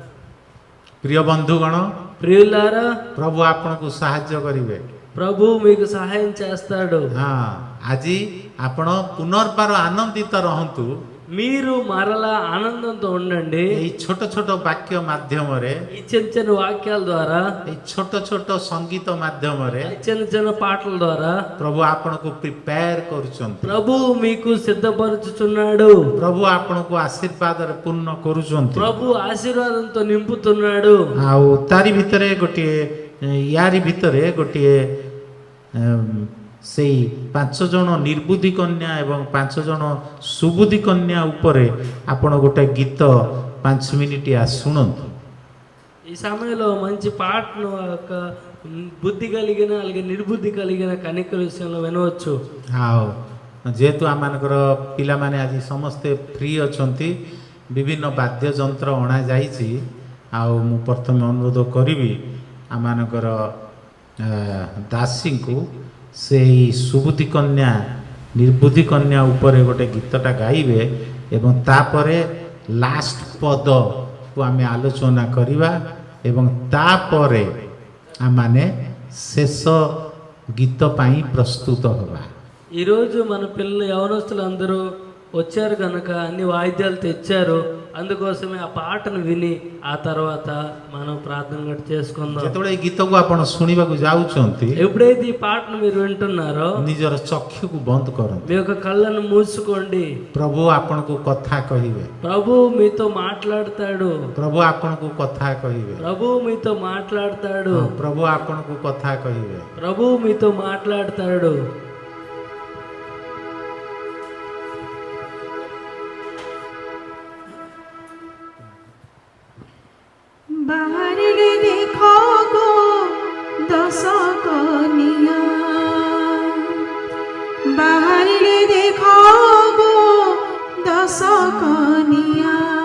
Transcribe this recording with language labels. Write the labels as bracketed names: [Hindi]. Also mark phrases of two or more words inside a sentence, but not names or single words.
[Odia] ପ୍ରିୟ ବନ୍ଧୁଗଣ, [Telugu] ప్రియులారా, [Odia] ପ୍ରଭୁ ଆପଣଙ୍କୁ ସାହାଯ୍ୟ କରିବେ। [Telugu] ప్రభు మీకు సహాయం చేస్తాడు. [Odia] ହଁ, ଆଜି ଆପଣ ପୁନର୍ବାର ଆନନ୍ଦିତ ରହନ୍ତୁ। [Telugu] మీరు మరలా ఆనందంతో ఉండండి. [Odia] ଏଇ ଛୋଟ ଛୋଟ ବାକ୍ୟ ମାଧ୍ୟମରେ, [Telugu] ఈ చిన్న చిన్న వాక్యాల ద్వారా, [Odia] ଏଇ ଛୋଟ ଛୋଟ ସଙ୍ଗୀତ ମାଧ୍ୟମରେ [Telugu] ఈ చిన్న చిన్న పాటల ద్వారా [Odia] ପ୍ରଭୁ ଆପଣଙ୍କୁ ପ୍ରିପେୟାର କରୁଛନ୍ତି। [Telugu] ప్రభు మీకు సిద్ధపరుచుచున్నాడు. [Odia] ପ୍ରଭୁ ଆପଣଙ୍କୁ ଆଶୀର୍ବାଦରେ ପୂର୍ଣ୍ଣ କରୁଛନ୍ତି। [Telugu] ప్రభు ఆశీర్వాదంతో నింపుతున్నాడు. [Odia] ଆଉ ତାରି ଭିତରେ ଗୋଟିଏ, ୟାରି ଭିତରେ ଗୋଟିଏ ସେଇ 5 ଜଣ ନିର୍ବୁଦ୍ଧି କନ୍ୟା ଏବଂ 5 ଜଣ ସୁବୁଦ୍ଧି କନ୍ୟା ଉପରେ ଆପଣ ଗୋଟେ ଗୀତ 5 ମିନିଟିଆ ଶୁଣନ୍ତୁ। [Telugu] ఈ సమయంలో మంచి పాటను ఒక బుద్ధి కలిగిన అలాగే నిర్బుద్ధి కలిగిన కన్యకల విషయంలో వినవచ్చు. [Odia] ଆଉ ଯେହେତୁ ଆମମାନଙ୍କର ପିଲାମାନେ ଆଜି ସମସ୍ତେ ଫ୍ରି ଅଛନ୍ତି, ବିଭିନ୍ନ ବାଦ୍ୟଯନ୍ତ୍ର ଅଣାଯାଇଛି। ଆଉ ମୁଁ ପ୍ରଥମେ ଅନୁରୋଧ କରିବି ଆମମାନଙ୍କର ଦାସୀଙ୍କୁ ସେଇ ସୁବୁଦ୍ଧି କନ୍ୟା ନିର୍ବୁଦ୍ଧି କନ୍ୟା ଉପରେ ଗୋଟେ ଗୀତଟା ଗାଇବେ ଏବଂ ତାପରେ ଲାଷ୍ଟ ପଦକୁ ଆମେ ଆଲୋଚନା କରିବା ଏବଂ ତାପରେ ଆମମାନେ ଶେଷ ଗୀତ ପାଇଁ ପ୍ରସ୍ତୁତ ହେବା। [Telugu] ఈరోజు మన పిల్లలు యవనస్తులు అందరూ వచ్చారు కనుక అన్ని వాయిద్యాలు తెచ్చారు. అందుకోసమే ఆ పాటను విని ఆ తర్వాత మనం ప్రార్థన కూడా చేసుకుందాం. [Odia] ଯେତେବେଳେ ଏଇ ଗୀତକୁ ଆପଣ ଶୁଣିବାକୁ ଯାଉଛନ୍ତି, [Telugu] ఎప్పుడైతే ఈ పాటను మీరు వింటున్నారో [Odia] ନିଜର ଚକ୍ଷୁକୁ ବନ୍ଦ କରନ୍ତୁ। [Telugu] మీ యొక్క కళ్ళను మూసుకోండి. [Odia] ପ୍ରଭୁ ଆପଣଙ୍କୁ କଥା କହିବେ। [Telugu] ప్రభు మీతో మాట్లాడతాడు. [Odia] ପ୍ରଭୁ ଆପଣଙ୍କୁ କଥା କହିବେ। [Telugu] ప్రభు మీతో మాట్లాడతాడు. [Odia] ପ୍ରଭୁ ଆପଣଙ୍କୁ କଥା କହିବେ। [Telugu] ప్రభు మీతో మాట్లాడతాడు. [Odia] ବାହାରିଲେ ଦେଖ ଗୋ 10 କନିଆ, ବାହାରିଲେ ଦେଖ ଗୋ 10 କନିଆ,